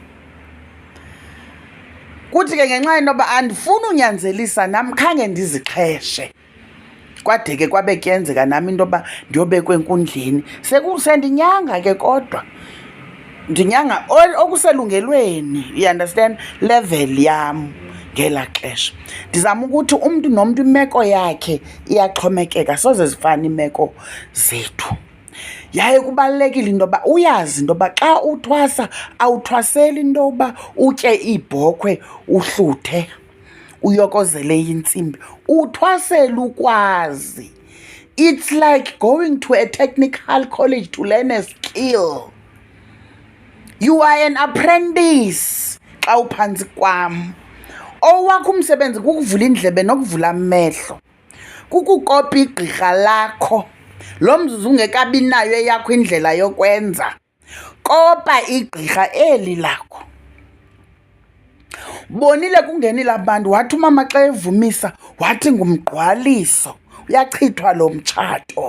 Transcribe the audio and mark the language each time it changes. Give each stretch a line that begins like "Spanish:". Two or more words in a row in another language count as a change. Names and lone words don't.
Xhosa: Kuthi ke ngenxa yento yoba andifuni unyanzelisa nam, khange ndizixheshe. Kwade ke kwabe kuyenzeka nam into yoba ndiyobekwa enkundleni. Sendinyanga ke, kodwa ndinyanga okuselungelweni,
English: you understand,
Xhosa: level yam ngelaa xesha. Ndizama ukuthi umntu nomntu imeko yakhe iyaxhomekeka, soze zifane iimeko zethu. Yaye kubalulekile into yoba uyazi into yoba xa uthwasa awuthwaseli into yoba utye iibhokhwe uhluthe, uyokozele intsimbi. Uthwasela ukwazi.
English: It's like going to a technical college to learn a skill. You are an apprentice.
Xhosa: xa uphantsi kwam. Owakho umsebenzi kukuvula indlebe nokuvula amehlo, kukukopa igqirha lakho lo mzuzu ungekabi nayo eyakho indlela yokwenza. Kopa igqirha eli lakho. Bonile kungenile abantu, wathi umama xa evumisa wathi ngumgqwaliso, uyachithwa lo mtshato.